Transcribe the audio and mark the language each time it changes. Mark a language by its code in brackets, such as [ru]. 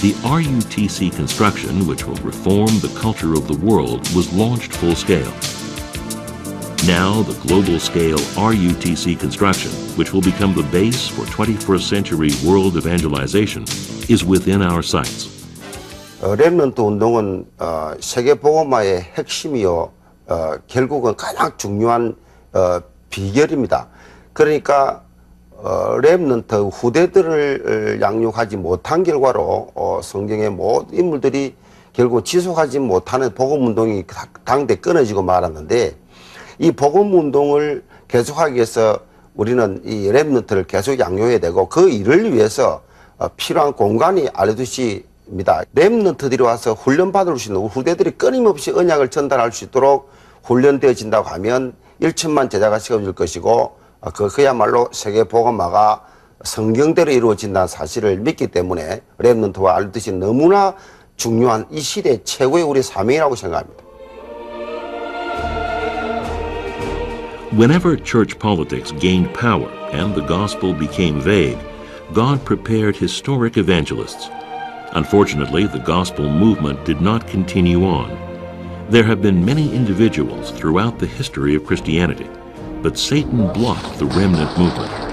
[en] The RUTC construction, which will reform the culture of the world, was launched full scale. Now, the global-scale RUTC construction, which will become the base for 21st century world evangelization, is within our sights. [ko] 렘넌트 운동은 세계 복음화의 핵심이요, 결국은 가장 중요한 비결입니다. 그러니까 렘넌트 후대들을 양육하지 못한 결과로 성경의 모든 인물들이 결국 지속하지 못하는 복음 운동이 당대 끊어지고 말았는데, 이 복음 운동을 계속하기 위해서 우리는 이 렘넌트를 계속 양육해야 되고, 그 일을 위해서 필요한 공간이 RUTC입니다. 렘넌트들이 와서 훈련받을 수 있는 후대들이 끊임없이 언약을 전달할 수 있도록 훈련되어진다고 하면 1천만 제자가 세워질 것이고, 그야말로 세계 복음화가 성경대로 이루어진다는 사실을 믿기 때문에 렘넌트와 RUTC는 너무나 중요한 이 시대 최고의 우리 사명이라고 생각합니다. [en] Whenever church politics gained power and the gospel became vague, God prepared historic evangelists. Unfortunately, the gospel movement did not continue on. There have been many individuals throughout the history of Christianity, but Satan blocked the remnant movement.